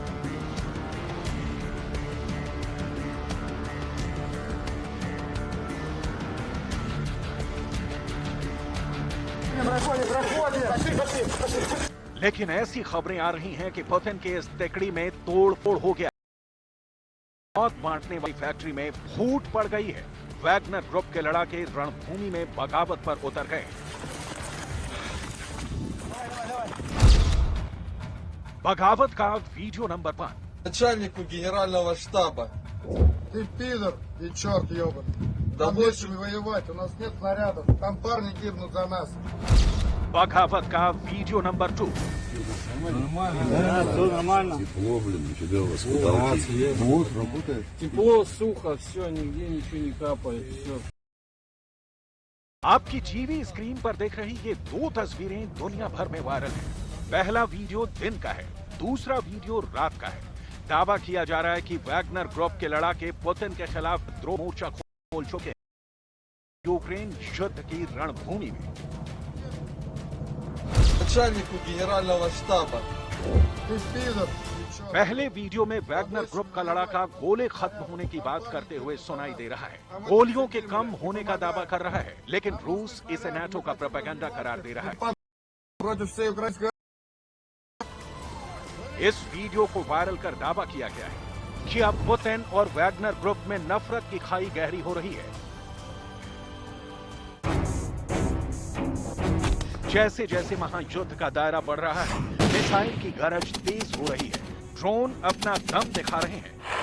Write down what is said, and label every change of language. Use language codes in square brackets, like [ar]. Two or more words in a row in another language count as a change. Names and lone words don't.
[hi] लेकिन ऐसी खबरें आ रही हैं कि पुतिन के इस तिकड़ी में तोड़-फोड़ हो गया। मौत बांटने वाली फैक्ट्री में फूट पड़ गई है। वैगनर ग्रुप के लड़ाके रणभूमि में बगावत पर उतर गए। बगावत का [en] video number [hi] 5। [ru] Начальнику генерального штаба. Ты пидор и черт ебаный. Там больше воевать, у нас нет снарядов. Там парни гибнут за нас. [hi] बगावत का [en] video number [hi] 2। [ru] Тепло, блин, нифига у вас потолки. Вот, работает. Тепло, сухо, все, нигде ничего не капает, все. [hi] आपकी [en] TV screen [hi] पर देख रही ये दो तस्वीरें दुनिया भर में वायरल हैं। पहला वीडियो दिन का है, दूसरा वीडियो रात का है। दावा किया जा रहा है कि वैगनर ग्रुप के लड़ाके पुतिन के खिलाफ विद्रोह मोर्चा खोल चुके हैं यूक्रेन युद्ध की रणभूमि में। [ru] Начальнику генерального штаба. Ты пидор. [hi] पहले वीडियो में वैगनर ग्रुप का लड़ाका गोले खत्म होने की बात करते हुए सुनाई दे रहा है। गोलियों के कम होने का दावा कर रहा है, लेकिन रूस इसे नाटो का प्रोपेगेंडा करार दे रहा है। [ru] Против всей украинской. [hi] इस वीडियो को वायरल कर दावा किया गया है कि अब पुतिन और वैगनर ग्रुप में नफरत की खाई गहरी हो रही है। जैसे जैसे महायुद्ध का दायरा बढ़ रहा है, मिसाइल की गरज तेज हो रही है, ड्रोन अपना दम दिखा रहे हैं।